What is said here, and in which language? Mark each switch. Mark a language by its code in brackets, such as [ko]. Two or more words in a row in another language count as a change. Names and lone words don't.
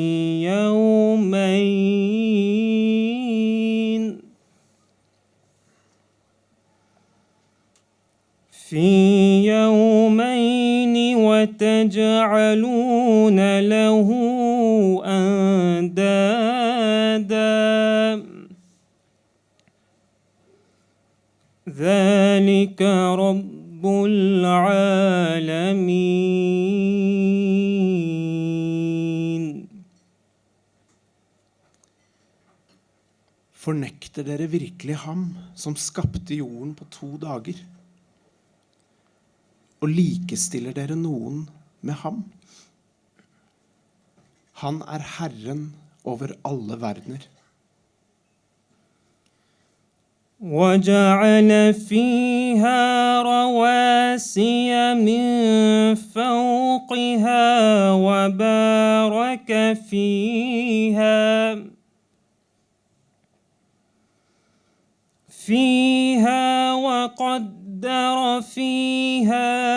[ar] يومين وتجعلون له أندادا ذلك رب العالمين. [no] Fornekter dere virkelig ham som skapte jorden på 2 dager? Og likestiller dere noen med ham? Han er Herren over alle verdener. [ar] وجعل فيها رواسي من فوقها وبارك فيها وقدر فيها